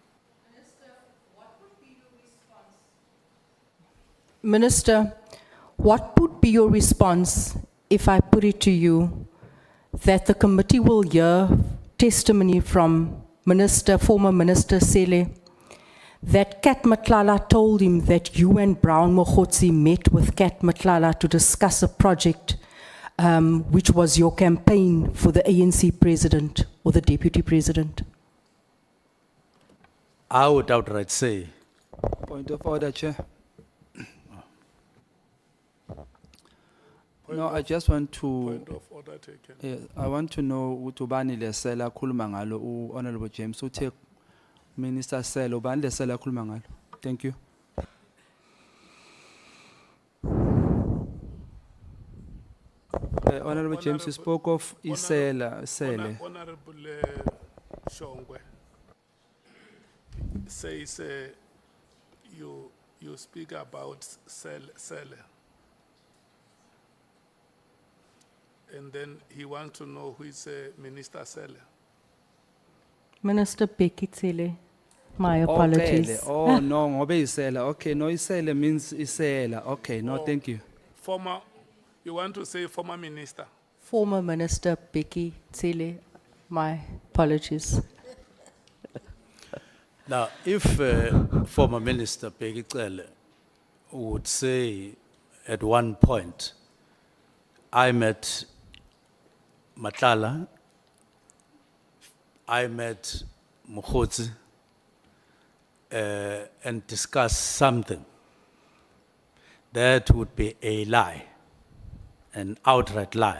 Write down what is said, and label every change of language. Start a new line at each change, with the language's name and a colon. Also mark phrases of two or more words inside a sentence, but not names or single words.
English: Minister, what would be Minister, what would be your response if I put it to you that the committee will hear testimony from former Minister Sele, that Kat Matlala told him that you and Brown Mokhotsi met with Kat Matlala to discuss a project which was your campaign for the ANC president or the deputy president? I would outright say, Point of order, Chair. No, I just want to, Point of order taken. I want to know
Zulu: utubani lesela khuluma ngalo Honorable James uthe Minister Sele ubani lesela khuluma ngalo.
English: Thank you. Honorable James, you spoke of Isela Sele. Honorable Shongwe says you speak about Sele. And then he wants to know who is Minister Sele. Minister Becky Cele, my apologies. Oh no, ngobe Isela. Okay, no Isela means Isela. Okay, no, thank you. Former, you want to say former minister? Former Minister Becky Cele, my apologies. now, if former Minister Peggy Cele would say at one point, I met Matlala, I met Mokhotsi, and discussed something, that would be a lie, an outright lie.